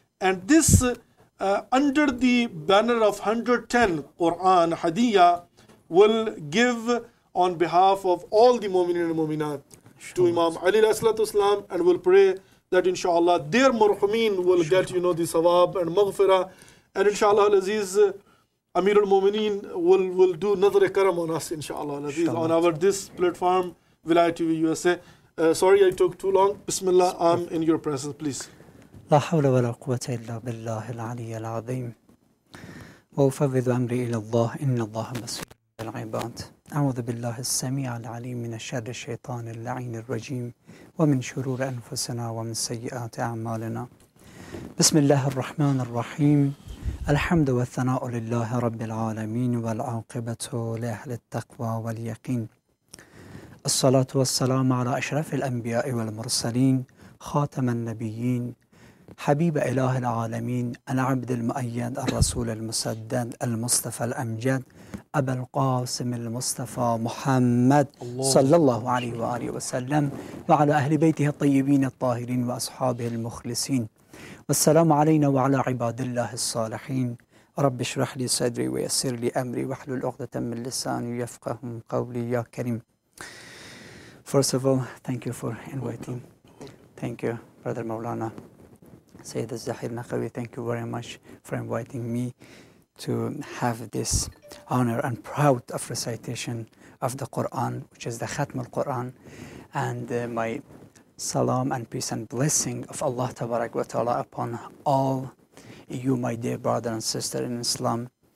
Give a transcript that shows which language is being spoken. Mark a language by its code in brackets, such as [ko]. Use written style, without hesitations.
[en] And this under the banner of 110 Quran Hadiyah will give on behalf of all the Mu'mineen and Mu'minat to Imam Ali alayhi salatu wasalam, and will pray that inshallah their marhumeen will get the sawab and maghfirah, and inshallah al-Aziz, Amir al-Mu'mineen will do Nazar Karam on us inshallah al-Aziz on our this platform Vilayat TV USA. Sorry I took too long. Bismillah, I'm in your presence, please. [ar] لا حول ولا قوة إلا بالله العلي العظيم وأفوض أمري إلى الله إن الله بصير بالعباد أعوذ بالله السميع العليم من شر الشيطان اللعين الرجيم ومن شرور أنفسنا ومن سيئات أعمالنا بسم الله الرحمن الرحيم الحمد والثناء لله رب العالمين والعاقبة لأهل التقوى واليقين الصلاة والسلام على أشرف الأنبياء والمرسلين خاتم النبيين حبيب إله العالمين العبد المؤيد الرسول المسدد المصطفى الأمجد أبا القاسم المصطفى محمد صلى الله عليه وآله وسلم وعلى أهل بيته الطيبين الطاهرين وأصحابه المخلصين والسلام علينا وعلى عباد الله الصالحين رب اشرح لي صدري ويسر لي أمري واحلل عقدة من لساني يفقه قولي يا كريم. [en] First of all, thank you for inviting. Thank you, Brother Maulana Sayyid al-Zahir Naqawi. Thank you very much for inviting me to have this honor and proud of recitation of the Quran, which is the Khatm al-Quran, and my salam and peace and blessing of Allah Tabarak wa Ta'ala upon all you, my dear brother and sister in Islam.